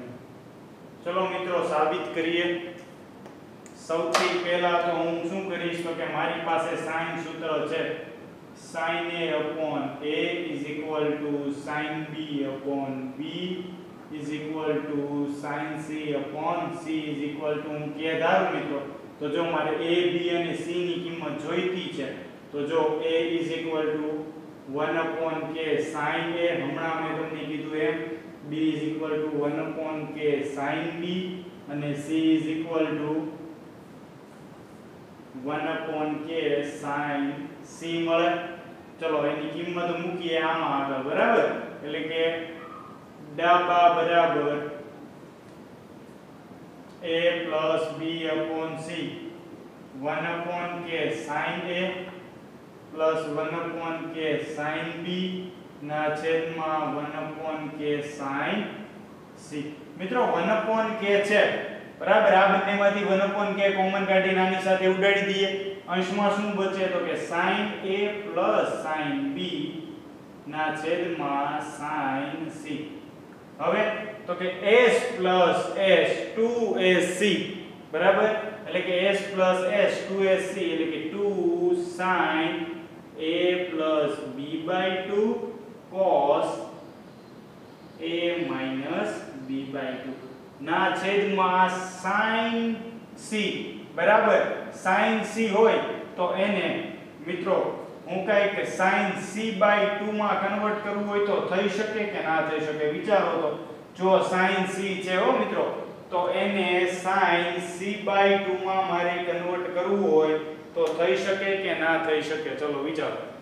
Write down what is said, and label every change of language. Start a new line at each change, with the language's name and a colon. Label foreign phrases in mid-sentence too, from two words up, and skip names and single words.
Gujarati: ચલો મિત્રો, સાબિત કરીએ. સૌથી પહેલા તો હું શું કરીશ તો કે મારી પાસે sin સૂત્ર છે.
English: sin a / a = sin b / b = sin c /
Gujarati: c હું કે ધારું મિત્રો, તો જો મારે a b અને c ની કિંમત જોઈતી છે, તો જો a = 1/k sin a, હમણાં મેં તમને કીધું એમ, b = 1/k sin b અને c = 1/k sin c મળે. ચલો એની કિંમત મૂકીએ આમાં આગળ, બરાબર? એટલે કે ડાબા બરાબર a + b / c 1/k sin a + 1/k sin b ના છેદમાં 1/k sin c. મિત્રો 1/k છે, બરાબર? આ બંનેમાંથી 1/k કોમન કાઢીને આની સાથે ઉડાડી દઈએ. અંશમાં શું બચે તો કે sin a + sin b ના છેદમાં sin c. હવે તો કે s + s 2ac, બરાબર? એટલે કે s + s 2ac એટલે કે 2 sin a + b/2 cos a - b/2 ના છેદમાં sin c, બરાબર? sin c હોય તો એને મિત્રો હું કઈ કે sin c/2 માં કન્વર્ટ કરવું હોય તો થઈ શકે કે ના થઈ શકે? વિચારો તો. જો sin c છે હો મિત્રો, તો એને sin c/2 માં મારે કન્વર્ટ કરવું હોય તો થઈ શકે કે ના થઈ શકે? ચલો વિચારો.